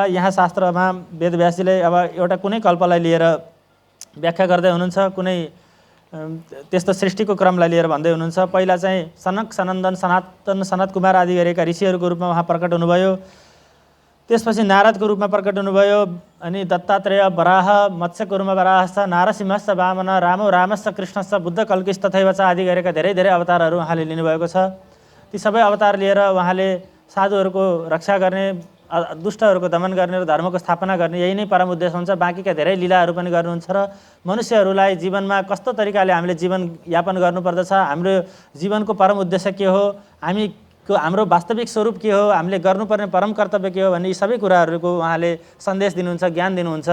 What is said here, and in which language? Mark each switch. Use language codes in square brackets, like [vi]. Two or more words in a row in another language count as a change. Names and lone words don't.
[ne] यहाँ शास्त्रमा वेदव्यासजीले अब एउटा कुनै कल्पलाई लिएर व्याख्या गर्दै हुनुहुन्छ, कुनै त्यस्तो सृष्टिको क्रमलाई लिएर भन्दै हुनुहुन्छ। पहिला चाहिँ सनक सनन्दन सनातन सनत कुमार आदि गरेका ऋषिहरूको रूपमा उहाँ प्रकट हुनुभयो, त्यसपछि नारदको रूपमा प्रकट हुनुभयो, अनि दत्तात्रेय वराह, मत्स्यको रूपमा [sa] वराहश्च, नारसिंहश्च वामन, रामश्च कृष्णश्च, बुद्ध कल्किश तथैव च [ne] आदि गरेका धेरै धेरै अवतारहरू उहाँले लिनुभएको छ। ती सबै अवतार लिएर उहाँले साधुहरूको रक्षा गर्ने, दुष्टहरूको दमन गर्ने र धर्मको स्थापना गर्ने यही नै परम उद्देश्य हुन्छ। बाँकीका धेरै लीलाहरू पनि गर्नुहुन्छ र मनुष्यहरूलाई जीवनमा कस्तो तरिकाले हामीले जीवन यापन गर्नुपर्दछ, हाम्रो जीवनको परम उद्देश्य के हो, हाम्रो वास्तविक स्वरूप के हो, हामीले गर्नुपर्ने परम कर्तव्य के हो भन्ने यी सबै कुराहरूको उहाँले सन्देश दिनुहुन्छ, ज्ञान दिनुहुन्छ।